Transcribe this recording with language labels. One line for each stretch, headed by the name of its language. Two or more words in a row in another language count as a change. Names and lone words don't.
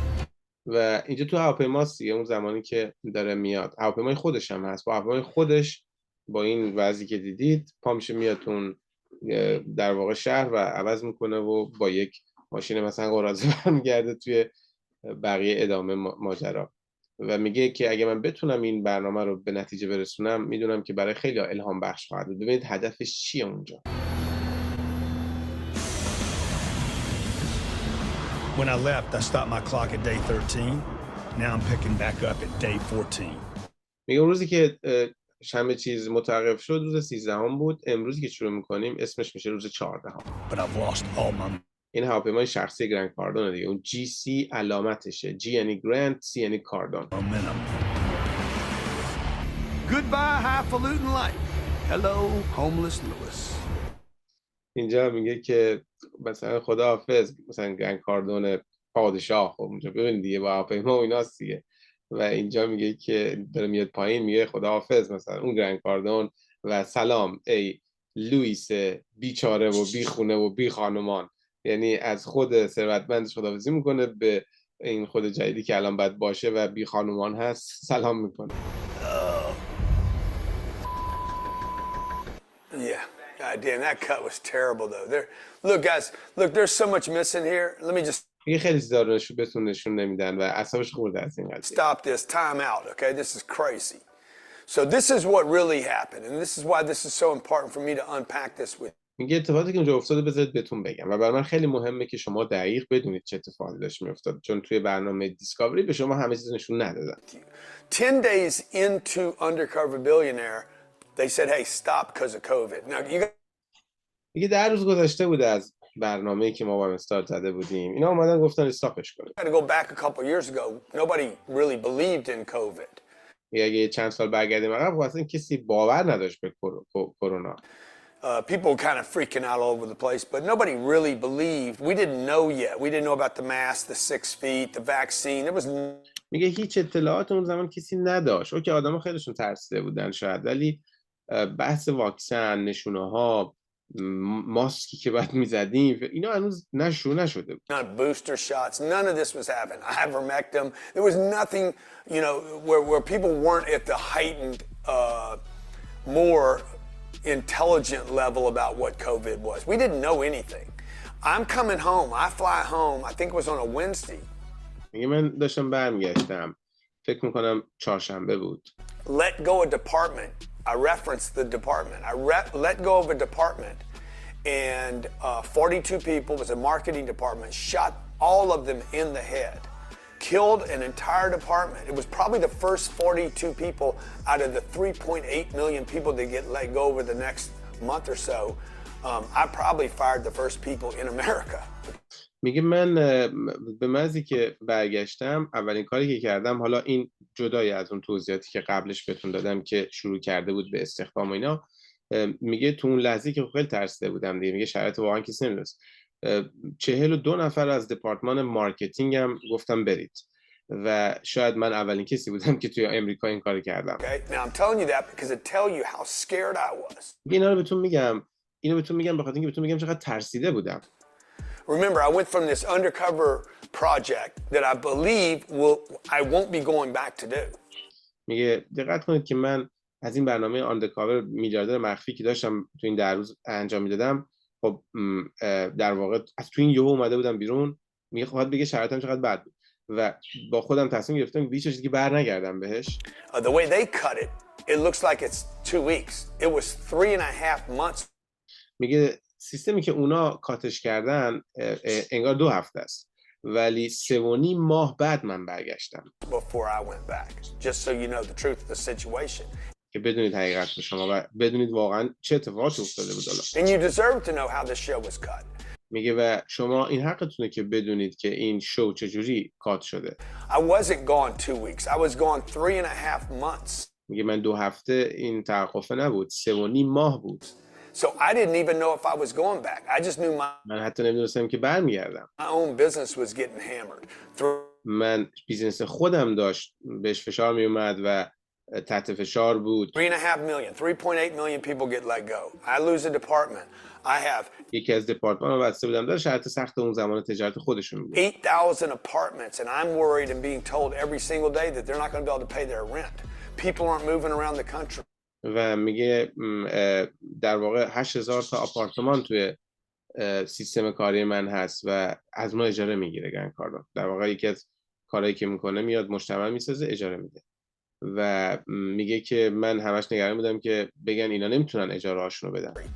Persian: و اینجا تو هواپیماست دیگه، اون زمانی که داره میاد، هواپیمای خودش هم هست، با هواپیمای خودش با این وضعی که دیدید پا میشه میاد اون در واقع شهر و عوض میکنه و با یک ماشین مثلا قراضه برمیگرده توی بقیه ادامه ماجرا و میگه که اگه من بتونم این برنامه رو به نتیجه برسونم میدونم که برای خیلی الهام بخش خواهد بود. ببینید هدفش چیه اونجا.
English: When I left, I stopped my clock at day 13. Now I'm picking back up at day 14.
Persian: میگه اون روزی که شنبه چیز متوقف شد روز 13 هم بود، امروزی که شروع میکنیم اسمش میشه روز 14 هم.
English: But I've lost all my
Persian: این هواپیمای شخصی گرند کاردون دیگه، اون جی سی علامتشه، جی یعنی گرند، سی یعنی کاردون.
English: momentum. Goodbye, highfalutin life. Hello, homeless Lewis.
Persian: اینجا میگه که مثلا خداحافظ، مثلا گرند کاردون پادشاه، خب اونجا ببین دیگه با هواپیما و ایناست دیگه، و اینجا میگه که داره میاد پایین میگه خداحافظ مثلا اون گرند کاردون و سلام ای لوئیس بیچاره و بی خونه و بی خانمان، یعنی از خود ثروتمندش خداحافظی میکنه به این خود جدیدی که الان باید باشه و بی خانمان هست سلام میکنه.
English: Yeah. God damn, that cut was terrible though. Look, guys, look, there's so much missing here. Let me just
Persian: میگه خیلی چیزا رو بهتون نشون نمیدن و اعصابش خورده از این قضیه.
English: stop this. Time out, okay? This is crazy. So this is what really happened, and this is why this is so important for me to unpack this with.
Persian: میگه اتفاقاتی که اونجا افتاده بذارید بهتون بگم و برای من خیلی مهمه که شما دقیق بدونید چه اتفاقی داشت میافتاد، چون توی برنامه دیسکاوری به شما همه چیز نشون ندادن.
English: 10 days into Undercover Billionaire, they said, "Hey, stop because of COVID." Now you
Persian: میگه 10 روز گذشته بوده از برنامه‌ای که ما با استارت زده بودیم، اینا اومدن گفتن استاپش کنید.
English: got to go back a couple years ago. Nobody really believed in COVID.
Persian: اگه چند سال برگردیم عقب اصلا کسی باور نداشت به کرونا.
English: People were kind of freaking out all over the place, but nobody really believed. We didn't know yet. We didn't know about the mask, the 6 feet, the vaccine. There was
Persian: میگه هیچ اطلاعات اون زمان کسی نداشت. اوکی آدما خیلیشون ترسیده بودن شاید، ولی بحث واکسن، نشونه‌ها، ماسکی که بعد میزدیم اینا هنوز نشده بود.
English: not booster shots. None of this was happening. Ivermectin. There was nothing, you know, where people weren't at the heightened, more intelligent level about what COVID was. We didn't know anything. I'm coming home. I fly home. I think it was on a Wednesday.
Persian: میگه من داشتم برمیگشتم. فکر میکنم چهارشنبه بود.
English: Let go a department. I referenced the department. I let go of a department, and 42 people, it was a marketing department, shot all of them in the head, killed an entire department. It was probably the first 42 people out of the 3.8 million people that get let go over the next month or so. I probably fired the first people in America.
Persian: میگه من به محضی که برگشتم اولین کاری که کردم، حالا این جدای از اون توضیحاتی که قبلش بهتون دادم که شروع کرده بود به استخدام و اینا، میگه تو اون لحظه که خیلی ترسیده بودم دیگه، میگه شرایط واقعا کسی نمیدونست، 42 نفر از
English: department marketing
Persian: هم گفتم برید و شاید من اولین کسی بودم که توی امریکا این کار کردم.
English: Okay? Now I'm telling you that because it tell you how scared I was.
Persian: اینا رو بهتون میگم به خاطر اینکه بهتون میگم چقدر ترسیده بودم.
English: Remember, I went from this undercover project that I believe I won't be going back to do.
Persian: میگه دقت کنید که من از این برنامه آندرکاور میلیاردر مخفی که داشتم تو این 10 روز انجام میدادم، خب در واقع از تو این یهو اومده بودم بیرون. میگه خواهد بگه شرایطم چقدر بد بود و با خودم تصمیم گرفتم هیچ چیزی که بر نگردم بهش.
English: The way they cut it, it looks like it's 2 weeks. It was 3.5 months.
Persian: میگه سیستمی که اونا کاتش کردن انگار 2 هفته است، ولی 3.5 ماه بعد من برگشتم.
English: Before I went back, just so you know the truth of the situation.
Persian: که بدونید حقیقت به شما و بدونید واقعا چه اتفاقاتی افتاده بود.
English: And you deserve to know how this show was cut.
Persian: میگه و شما این حقتونه که بدونید که این شو چجوری کات شده.
English: I wasn't gone 2 weeks. I was gone 3.5 months.
Persian: میگه من 2 هفته این توقفه نبود، 3.5 ماه بود.
English: So I didn't even know if I was going back. I just knew
Persian: من حتی نمیدونستم که برمیگردم.
English: my own business was getting hammered.
Persian: من بیزنس خودم داشت بهش فشار می اومد و تحت فشار بود.
English: 3.5 million, 3.8 million people get let go. I lose a department. I have
Persian: یکی از دپارتمان رو بسته بودم، داره شرط سخت اون زمان تجارت خودشون بود.
English: 8,000 apartments, and I'm worried and being told every single day that they're not going to be able to pay their rent. People aren't moving around the country.
Persian: و میگه در واقع 8,000 تا آپارتمان توی سیستم کاری من هست و از ما اجاره میگیره گنگکارا. در واقع یکی از کارهایی که میکنه میاد مجتمع میسازه، اجاره میده. و میگه که من همش نگران بودم که بگن اینا نمیتونن اجاره هاشون رو بدن.